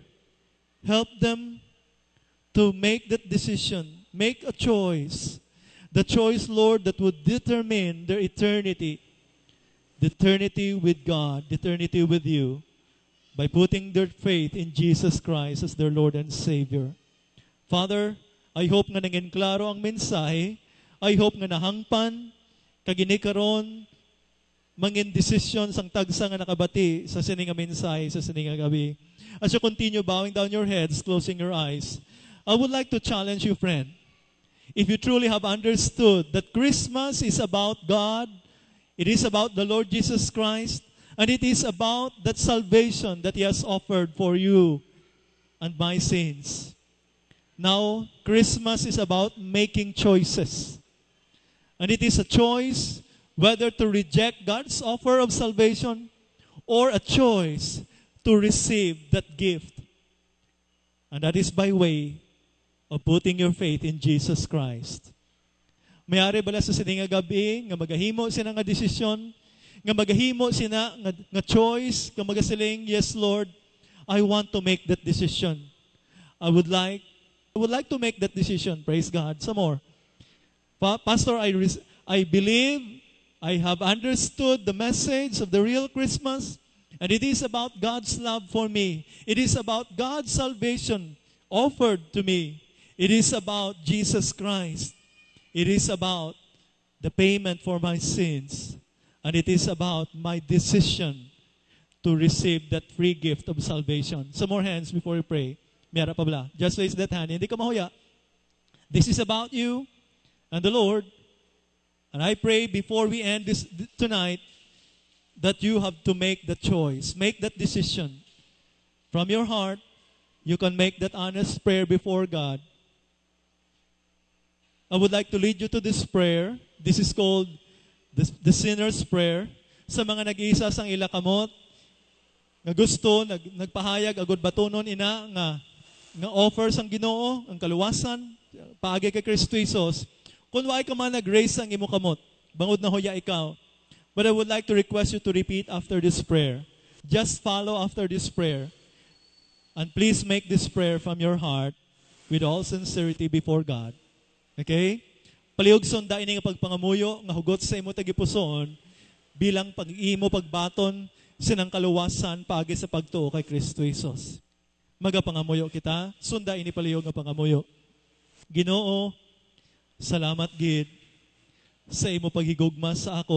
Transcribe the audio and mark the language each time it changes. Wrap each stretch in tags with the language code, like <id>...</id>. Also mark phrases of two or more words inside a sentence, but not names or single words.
<en>Help them to make that decision, make a choice. The choice, Lord, that would determine their eternity. The eternity with God, the eternity with you, by putting their faith in Jesus Christ as their Lord and Savior. Father, I hope</en> <hil>nga nangin klaro ang mensahe.</hil> <en>I hope</en> <hil>nga nahangpan, kaginikaron, mangin decision sang tagsa nga nakabati sa sininga mensahe, sa sininga gabi.</hil> <en>As you continue bowing down your heads, closing your eyes, I would like to challenge you, friend. If you truly have understood that Christmas is about God, it is about the Lord Jesus Christ, and it is about that salvation that He has offered for you and my sins. Now, Christmas is about making choices. And it is a choice whether to reject God's offer of salvation or a choice to receive that gift. And that is by way of putting your faith in Jesus Christ.</en> <hil>Mayari bala sa sininga gabi nga magahimo sina nga desisyon, nga magahimo sina nga choice, nga magasiling,</hil> <en>yes Lord, I want to make that decision. I would like to make that decision. Praise God. Some more. Pastor, I believe I have understood the message of the real Christmas, and it is about God's love for me. It is about God's salvation offered to me. It is about Jesus Christ. It is about the payment for my sins. And it is about my decision to receive that free gift of salvation. Some more hands before we pray.</en> <hil>Miyara pa bala.</hil> <en>Just raise that hand.</en> <hil>Hindi ka mahuya.</hil> <en>This is about you and the Lord. And I pray before we end this tonight that you have to make the choice. Make that decision. From your heart, you can make that honest prayer before God. I would like to lead you to this prayer. This is called the sinner's prayer.</en> <hil>Sa mga nag-iisa sang ila kamot, nga gusto, nagpahayag, agod batunon ina, nga nga offers ang Ginoo, ang kaluwasan, paagi kay Kristo Jesus, kung waay ka man nag-raise ang imo kamot, bangod na hoya ikaw.</hil> <en>But I would like to request you to repeat after this prayer. Just follow after this prayer. And please make this prayer from your heart with all sincerity before God. Okay?</en> <hil>Paliog sonda ini nga pagpangamuyo nga hugot sa imo tagipuson bilang pag-imo pagbaton sinang kaluwasan paagi sa pagtuo kay Kristo Jesus. Magapangamuyo kita, sunda ini paliog nga pangamuyo. Ginoo, salamat gid sa imo paghigugma sa akon.</hil>